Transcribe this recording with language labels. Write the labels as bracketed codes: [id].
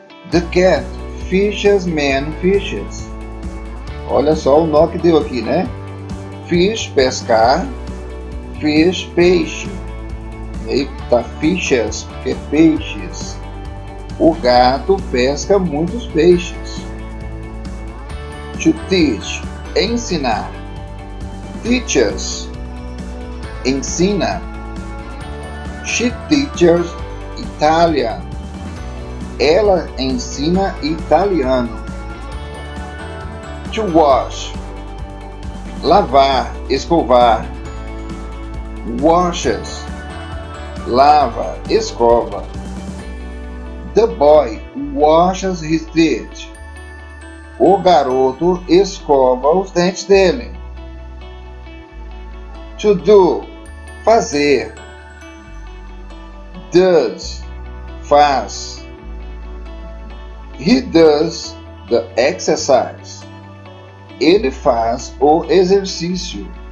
[en] The cat fishes many fishes. [pt] Olha só o nó que deu aqui, né? Fish, pescar. Fish, peixe. Eita, fishes, que é peixes. O gato pesca muitos peixes. [en] To teach, ensinar. Teaches, ensina. She teaches Italian. [pt] Ela ensina italiano. [en] To wash, [pt] lavar, escovar. Washes, lava, escova. [en] The boy washes his teeth. [pt] O garoto escova os dentes dele. [en] To do, fazer. Does, faz. He does the exercise. [pt] Ele faz o exercício.